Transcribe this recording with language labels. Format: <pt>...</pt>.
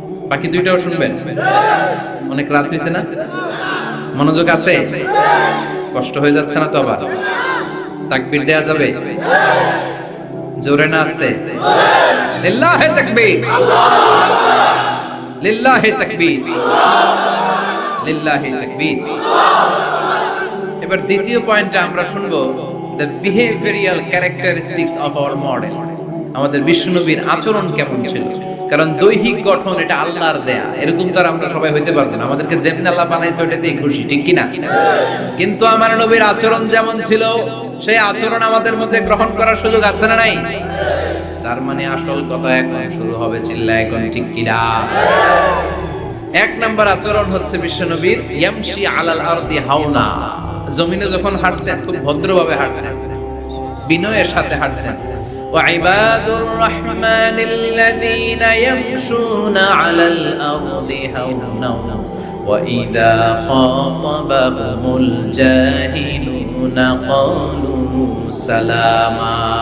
<bn>বাকি দুইটাও শুনবেন? অনেক রাত হয়েছে না? মনোযোগ আছে? কষ্ট হয়ে যাচ্ছে না তো? আবার তাকবীর দেয়া যাবে? জোরে না আস্তে?</bn> <ar>লিল্লাহি তাকবীর, লিল্লাহি তাকবীর, লিল্লাহি তাকবীর।</ar> <bn>এবার দ্বিতীয় পয়েন্টে আমরা শুনবো</bn> <en>the behavioral characteristics of our model.</en> <bn>আমাদের বিশ্বনবীর আচরণ কেমন ছিল? কারণ দৈহিক গঠন এটা আল্লাহর দেয়া, এরকম তো আর আমরা সবাই হইতে পারবো না। আমাদেরকে যেমন আল্লাহ বানাইছে ওইটাতেই খুশি, ঠিক কি না? কিন্তু আমার নবীর আচরণ যেমন ছিল সেই আচরণ আমাদের মধ্যে গ্রহণ করার সুযোগ আছে না নাই? তার মানে আসল কথা এখন শুরু হবে, চিল্লা এখন ঠিক কি না? এক নাম্বার আচরণ হচ্ছে বিশ্বনবীর</bn> <ar>ইয়ামশি আলাল আরদি হাওনা।</ar> <bn>জমিনে যখন হাঁটতেন খুব ভদ্রভাবে হাঁটতেন, বিনয়ের সাথে হাঁটতেন।</bn> <ar>وعباد الرحمن الذين يمشون على الأرض هونا وإذا خاطبهم الجاهلون قالوا سلاما।</ar>